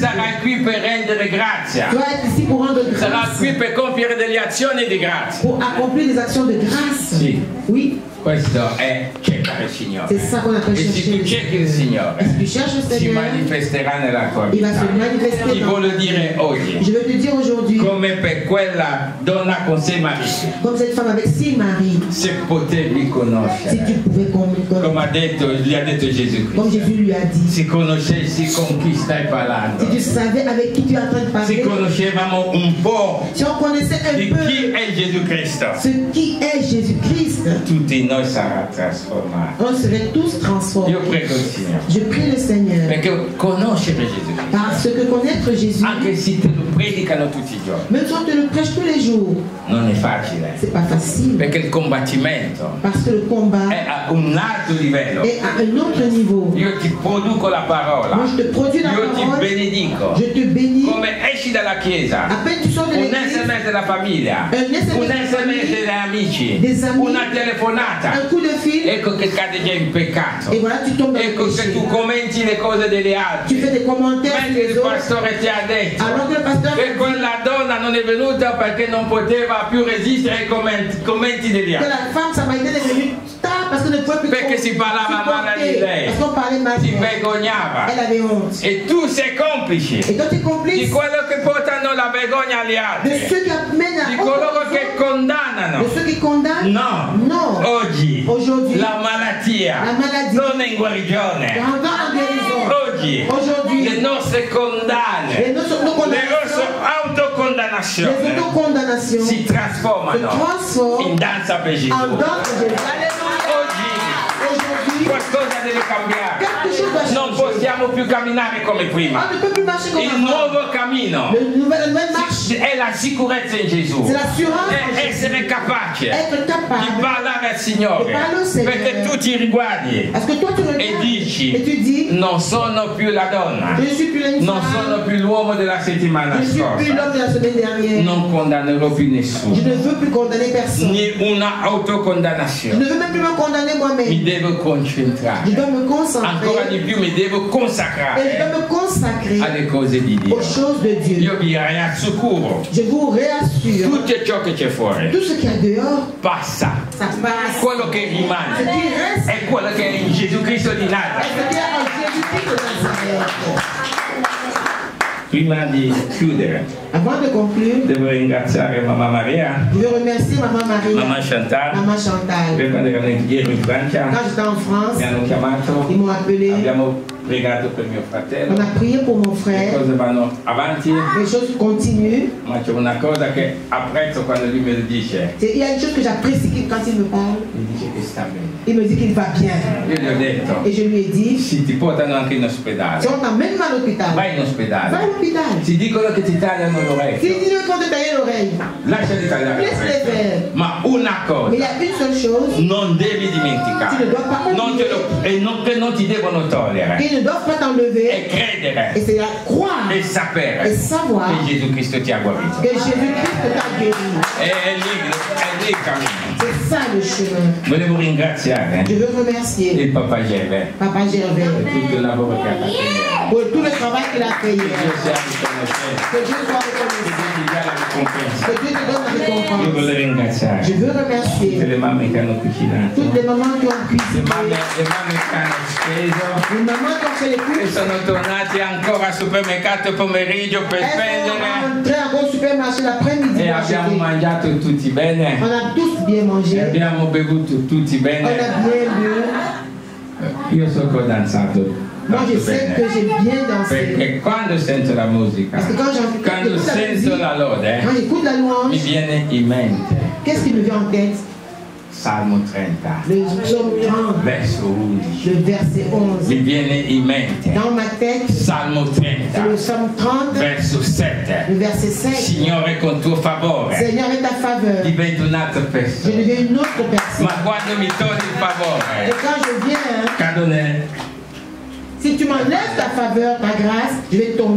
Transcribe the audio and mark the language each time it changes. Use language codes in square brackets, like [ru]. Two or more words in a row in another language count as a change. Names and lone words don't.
[it] Sarai qui per rendere grazia, [fr] Tu vas être ici pour rendre [it] sarai [fr] grâce, [it] qui per compiere delle azioni di grazia. [fr] pour accomplir des actions de grâce. [it] Sì, [fr] Oui, [it] questo è cercare il Signore. [fr] c'est ça qu'on appelle [it] E se tu [fr] chercher. [it] cerchi il Signore, [fr] Et si tu cherches le [it] si [fr] Seigneur, [it] manifesterà nella tua [fr] il va [it] vita. [fr] se manifester [it] Ti [fr] dans [it] voglio dire oggi, [fr] Je veux te dire aujourd'hui, [it] come per quella donna con sei mariti, [fr] comme cette femme avec 6 maris, [it] se potevi [fr] si tu [it] conoscere, [fr] pouvais comprendre, [it] come gli ha detto Gesù [fr] comme [it] Cristo, [fr] Jésus lui a dit. [it] Si conoscessi con chi stai parlando. [fr] Si tu savais avec qui tu es en train de parler. [it] Si conoscevamo un po' [fr] si on connaissait un [it] di [fr] peu [it] chi è Gesù Cristo. [fr] Ce qui est Jésus-Christ. [it] Tutti noi sarà trasformato. [fr] On serait tous transformés. [it] Io prego il Signore. [fr] Je prie le Seigneur. [it] Perché conoscere Gesù Cristo. [fr] Parce que connaître Jésus. [it] Anche se te lo predicano tutti i giorni. [fr] Même si on te le prêche tous les jours. [it] Non è facile. [fr] C'est pas facile. [it] Perché il combattimento. [fr] Parce que le combat [it] è a un alto livello. [fr] Est à un autre niveau. [it] Io ti produco la parola. [fr] Moi, je te produis la [it] Io [fr] parole. [it] ti benedico. [fr] Je te bénis. [it] Come esci dalla chiesa. [fr] À peine tu sors de [it] Un [fr] l'église. [it] SMS della famiglia. Un SMS degli amici. [fr] Des amis. [it] Una telefonata. [fr] Un coup de fil. [it] Ecco che cade già in peccato. [fr] Et voilà, tu tombes dans [it] ecco [fr] le [it] che [fr] péché. [it] tu commenti le cose degli altri. [fr] Tu fais des commentaires. [it] Mentre il pastore ti ha detto [fr] Alors que le pasteur [it] che quella donna non è venuta perché non poteva più resistere ai commenti degli [fr] que [it] altri. [fr] la femme samaritain est venue tard parce que ne pouvait plus [it] Perché si parlava male di lei. [fr] Parce qu'on parlait mal [it] Si [fr] d'elle. [it] vergognava. [fr] Elle avait honte. [it] E tu sei complice [fr] Et toi tu es [it] di [fr] complice [it] quello che portano la vergogna agli [fr] de [it] altri, [fr] ceux qui amènent [it] di [fr] à [it] coloro che condannano. [fr] de ceux qui condamnent. [it] No, [fr] Non. [it] oggi [fr] Aujourd'hui, [it] la malattia [fr] la maladie [it] non è in guarigione. [fr] pendant la guérison, [it] Oggi [fr] aujourd'hui, [it] le nostre condanne, [fr] les nostres [it] le nostre [fr] les [it] autocondannazioni [fr] autocondamnations [it] si [fr] se [it] trasformano [fr] transforment [it] in danza per Gesù. [fr] en danse de Jésus. [it] Oggi [fr] Aujourd'hui, [it] qualcosa deve cambiare. [fr] quelque chose doit [it] Non [fr] changer. [it] possiamo più camminare come prima. [fr] On ne peut plus marcher comme [it] Il [fr] avant. [it] nuovo cammino [fr] La nouvelle marche, [it] è la sicurezza in Gesù. [fr] c'est l'assurance en [it] È [fr] Jésus. [it] essere capace [fr] Être [it] di [fr] capable. [it] parlare al Signore. Di parlare al Signore. Perché tu ti riguardi [fr] Parce que toi tu [it] e [fr] regardes [it] dici [fr] et tu dis, [it] non sono più la donna, [fr] je ne suis plus une [it] non sono [fr] femme, [it] più l'uomo della settimana [fr] je ne suis plus [it] scorsa, [fr] l'homme de la semaine dernière. [it] non condannerò più [fr] Je [it] nessuno, [fr] ne veux plus condamner personne. [it] né una [fr] Je [it] autocondannazione. [fr] ne veux même plus me condamner [it] Mi [fr] moi-même. [it] devo [fr] Je [it] concentrare, [fr] dois me [it] ancora di [fr] concentrer [it] più mi devo [fr] et je [it] consacrare [fr] dois me consacrer [it] alle cose di Dio. [fr] aux choses de Dieu. [it] Io vi rassicuro, [fr] Je vous réassure, [it] tutto ciò che c'è fuori [fr] tout ce qu'il y a dehors, [it] passa. [fr] ça passe. [it] Quello che [fr] Ce [it] rimane [fr] qui reste, [it] è quello che è in Gesù Cristo di [fr] c'est [it] Nazareth. [fr] ce qu'il y a en Jésus-Christ de Nazareth. [it] Prima di chiudere, [fr] Avant de conclure, [it] devo ringraziare Mamma Maria, [fr] je veux remercier Maman Maria, [it] Mamma Chantal, [fr] Maman Chantal. [it] per quando erano ieri in Francia, [fr] Quand j'étais en France, [it] mi hanno chiamato, [fr] ils m'ont appelé. [it] abbiamo pregato per mio fratello, [fr] On a prié pour mon [it] le [fr] frère. [it] cose vanno avanti, [fr] Les choses continuent. [it] ma c'è una cosa che apprezzo quando lui me lo dice, [fr] Il y a une chose que j'apprécie quand il me parle. [it] mi dice che sta bene. [fr] Il me dit qu'il va bien. [it] Io gli ho detto, [fr] Et je lui ai dit, [it] sì, ti portano anche in [fr] si [it] ospedale, [fr] on t'emmène à l'hôpital, [it] vai in [fr] va à [it] ospedale, [fr] l'hôpital. [it] ti dicono che ti tagliano [fr] Si [it] l'orecchio, [fr] ils disent qu'on te tailler l'oreille, [it] lasciali tagliare [fr] laisse-les [it] l'orecchio, [fr] faire. [it] ma una [fr] Mais il y [it] cosa, [fr] a une seule chose [it] non devi dimenticare, [fr] Tu ne dois pas [it] non te lo- e non, che non ti devono togliere, [fr] qu'ils ne doivent pas [it] e [fr] t'enlever. [it] credere [fr] Et c'est la croire [it] e sapere [fr] et savoir [it] che Gesù Cristo ti ha guarito. [fr] que Jésus-Christ t'a guéri. [it] È lì il cammino. [fr] C'est ça le chemin. [it] Volevo ringraziare [fr] Je veux remercier [it] il Papa Geve [fr] Papa Gervais [it] per tutto il lavoro che ha fatto ieri. [fr] pour tout le travail qu'il a fait [it] Che [fr] hier. [it] Dio sia riconoscente, [fr] Que Dieu soit [it] che [fr] reconnaissant. [it] Dio ti dia la ricompensa. [fr] Que Dieu te donne la [it] Io [fr] récompense. [it] volevo ringraziare [fr] Je veux [it] tutte [fr] remercier [it] le mamme che hanno cucinato, [fr] toutes les mamans qui ont [it] le [fr] cuisiné, [it] mamme che hanno speso, [fr] les mamans qui ont fait les [it] e [fr] courses. [it] sono tornati ancora al supermercato pomeriggio per [fr] Elles sont [it] spendere [fr] rentrées encore au supermarché l'après-midi. [it] e [fr] pour [it] abbiamo [fr] acheter. [it] mangiato tutti bene, [fr] On a tous bien [it] e [fr] mangé. [it] abbiamo bevuto tutti [fr] On a [it] bene. [fr] bien bu. [it] Io so che ho danzato [fr] Moi, je [it] tanto [fr] sais que [it] bene, [fr] j'ai bien dansé. [it] perché quando sento la musica, [fr] Parce que quand [it] quando [fr] j'écoute la [it] sento [fr] musique, [it] la lode, [fr] quand j'écoute la [it] mi [fr] louange, [it] viene in mente [fr] qu'est-ce qui me vient en tête? [it] Salmo 30, [fr] Le psaume 30, [it] verso 11. [fr] le verset 11. [it] Mi viene in mente [fr] Dans ma tête, [it] Salmo [fr] c'est [it] 30, [fr] le psaume 30, [it] verso 7. [fr] le verset 7. [it] Signore, con tuo favore [fr] Seigneur, avec ta faveur, [it] divento un'altra [fr] je [it] persona, [fr] deviens une autre personne. [it] ma quando mi togli il [fr] Et [it] favore, [fr] quand je viens, [it] cado nel... [fr] si tu m'enlèves ta faveur, ta grâce, je vais tomber.